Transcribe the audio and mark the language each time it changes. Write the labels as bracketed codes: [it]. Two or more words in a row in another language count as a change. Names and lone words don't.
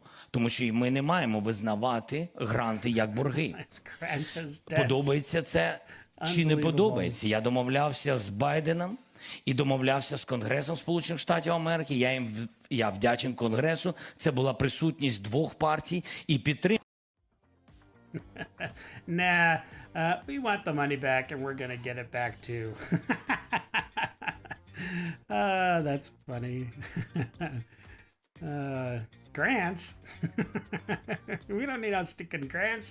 [uk] Тому що ми не маємо визнавати гранти як борги. Подобається це чи не подобається? Я домовлявся з Байденом і домовлявся з Конгресом Сполучених Штатів Америки. Я вдячен Конгресу. Це була присутність двох партій і підтримка. [en] Nah, we want the money back and we're going to get it back too. That's funny. Grants? We don't need no stinking grants.